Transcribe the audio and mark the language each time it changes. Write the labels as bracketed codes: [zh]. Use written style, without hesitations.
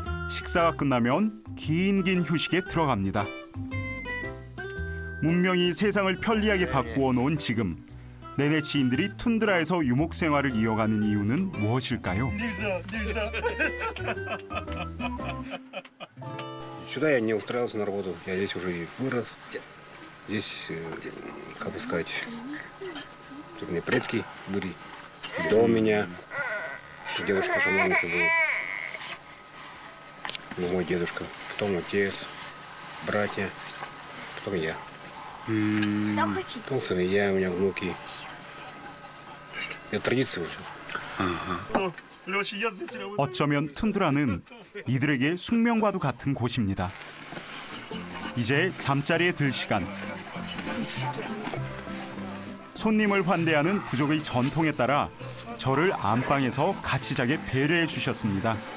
[ko] 식사가 끝나면 긴 휴식에 들어갑니다. 문명이 세상을 편리하게 바꾸어 놓은 지금 네네 지인들이 툰드라에서 유목 생활을 이어가는 이유는 무엇일까요? [ru] Сюда я не устраивался на работу. Я здесь уже и вырос. Здесь, как бы сказать, тут у меня предки были. До меня дедушка Шамановича был. Ну, мой дедушка. Потом отец, братья. Потом я. Потом сыновья у меня, внуки. Это традиция уже. [ko] 어쩌면 툰드라는 이들에게 숙명과도 같은 곳입니다. 이제 잠자리에 들 시간. 손님을 환대하는 부족의 전통에 따라 저를 안방에서 같이 자게 배려해 주셨습니다.